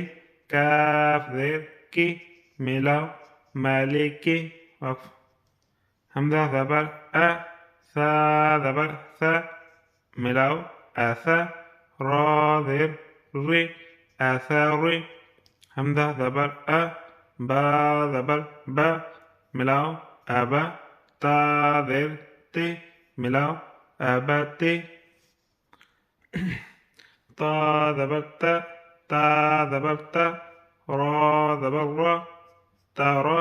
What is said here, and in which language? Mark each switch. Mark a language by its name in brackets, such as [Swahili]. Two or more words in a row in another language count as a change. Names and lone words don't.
[Urdu] کاف زیر کے، ملاؤ مالے کے۔ وقف۔ حمزہ زبر ا، سا زبر سا، ملاؤ ایسا۔ را زیر رے، ایسا رے۔ حمزہ زبر ا، با زبر با، ملاؤ ابا۔ تا زیر تے، ملاؤ ابا تے۔ تا زبر تا، تا زبر تا۔ را زبر را، تارا۔